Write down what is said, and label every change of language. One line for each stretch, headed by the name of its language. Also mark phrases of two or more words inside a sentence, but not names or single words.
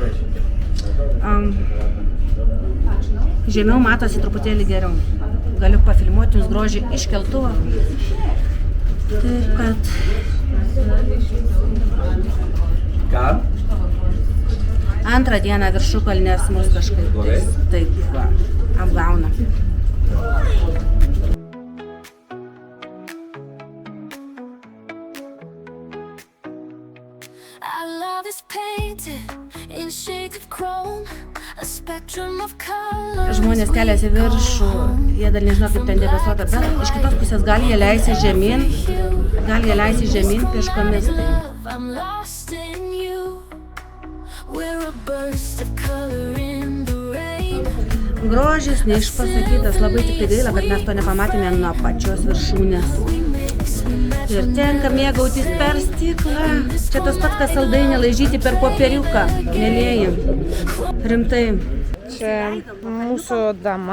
Lithuanian: Žemiau matosi truputėlį geriau. Galiu pafilmuoti jums grožį iš keltuvo. Taip, kad... Ką? Antrą dieną viršukalnės mus kažkaip taip va, apgauna.
English: Our love is painted in shades of chrome, a spectrum of colors.
Lithuanian: Žmonės keliasi viršų, jie dar nežino kaip ten debesuota, bet iš kitos pusės gali jie leisi žemyn pėškomis.
English: I'm lost in you. We're a burst of color in the rain.
Lithuanian: Grožis neišpasakytas, labai tik tai gaila, kad mes to nepamatėme nuo pačios viršūnės. Ir tenka mėgautis per stiklą. Čia tas pats, kas saldainį laižyti per popieriuką, mėlėjai. Rimtai. Čia mūsų dama.